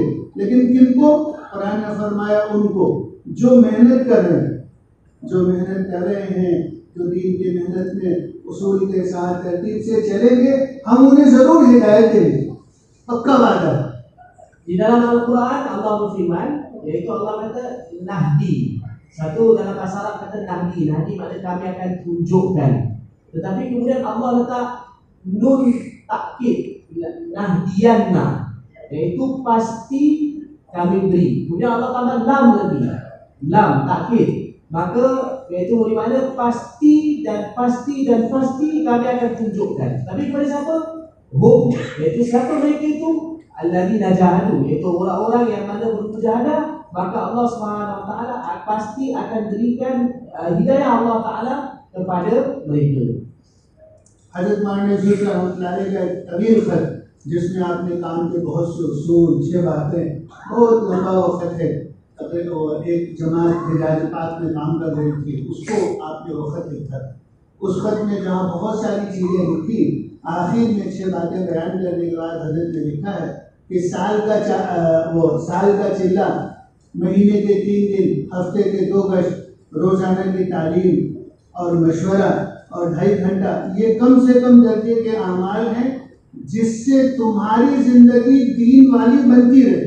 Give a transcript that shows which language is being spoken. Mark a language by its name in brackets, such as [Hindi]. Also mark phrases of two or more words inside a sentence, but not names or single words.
[Hindi] लेकिन किनको? कुरान ने फरमाया उनको जो मेहनत कर रहे हैं, जो दीन की मेहनत में उसूल के साथ तरतीब से चलेंगे, हम उन्हें जरूर हिदायत देंगे, पक्का वादा। [Malay] Di dalam Al-Quran Allah berfirman, yaitu Allah kata nahdi. Satu dalam bahasa Arab kata nahdi, nahdi maknanya kami akan tunjukkan. Tetapi kemudian Allah letak [Arabic] نون توكيد, [Malay] nahdiyanna, yaitu pasti kami beri. Kemudian Allah tambah lam lagi, [Arabic] لام توكيد, [Malay] maka yaitu bermakna pasti dan pasti dan pasti kami akan tunjukkan. Tapi kepada siapa? Hum, yaitu siapa mereka itu? [Arabic] الذين جاهدوا, [Malay] yaitu orang-orang yang mana bermujahadah, maka Allah SWT pasti akan berikan hidayah [Arabic] الله تعالى [Malay] kepada mereka. [Hindi] हज़रत मौलाना यूसुफ [Arabic] رحمة الله عليه [Hindi] का तवील खत, जिसमें आपने काम के बहुत से उसूल, 6 बातें, बहुत लंबा वक्त है। एक जमात हिजाज पाक में काम कर रही थी, उसको आपने वो खत लिखा। उस खत में जहाँ बहुत सारी चीज़ें लिखी, आखिर में 6 बातें बयान करने के बाद हज़रत ने लिखा है कि साल का चिल्ला, महीने के 3 दिन, हफ्ते के 2 गश्त, रोजाना की तालीम और मशवरा और 2.5 घंटा, ये कम से कम दर्जे के अमाल हैं जिससे तुम्हारी जिंदगी दीन वाली बनती रहे।